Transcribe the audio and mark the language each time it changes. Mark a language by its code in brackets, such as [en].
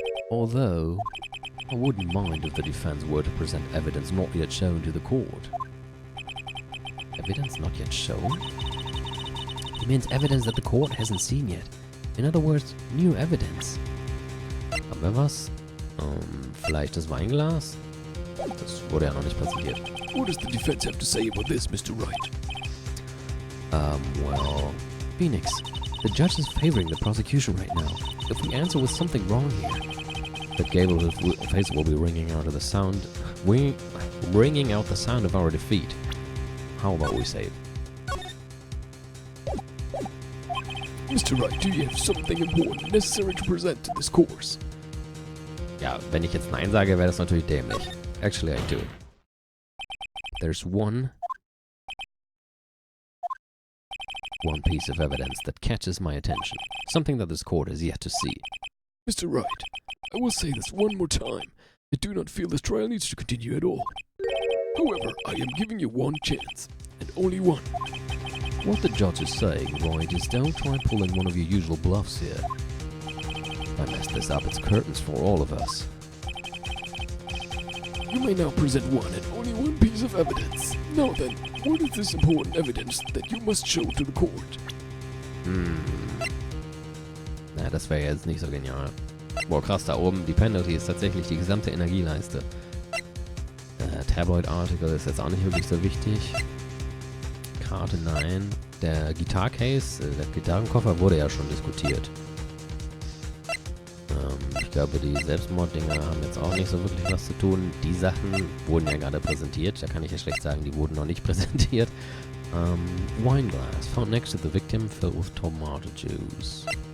[en] Although, I wouldn't mind if the defense were to present evidence not yet shown to the court. Evidence not yet shown? It means evidence that the court hasn't seen yet. In other words, new evidence. [de] Haben wir was? Vielleicht das Weinglas? Das wurde ja noch nicht präsentiert. [en] What does the defense have to say about this, Mr. Wright? Well... Phoenix, the judge is favoring the prosecution right now. If we answer with something wrong here, the Gable's face will be ringing out of the sound... ringing out the sound of our defeat. How about we say it? Mr. Wright, do you have something important necessary to present to this course? [de] Ja, wenn ich jetzt Nein sage, wäre das natürlich dämlich. [en] Actually, I do. There's one piece of evidence that catches my attention. Something that this court has yet to see. Mr. Wright, I will say this one more time. I do not feel this trial needs to continue at all. However, I am giving you one chance, and only one. What the judge is saying, Royd, is don't try pulling one of your usual bluffs here. If I mess this up, it's curtains for all of us. You may now present one and only one piece of evidence. Now then, what is this important evidence that you must show to the court? [de] Na, das wäre jetzt nicht so genial. Boah, krass, da oben, die Penalty ist tatsächlich die gesamte Energieleiste. Tabloid-Article ist jetzt auch nicht wirklich so wichtig. Karte, nein. Der Guitar-Case, der Gitarrenkoffer wurde ja schon diskutiert. Ich glaube, die Selbstmorddinger haben jetzt auch nicht so wirklich was zu tun. Die Sachen wurden ja gerade präsentiert. Da kann ich ja schlecht sagen, die wurden noch nicht präsentiert. [en] Wine glass found next to the victim filled with tomato juice.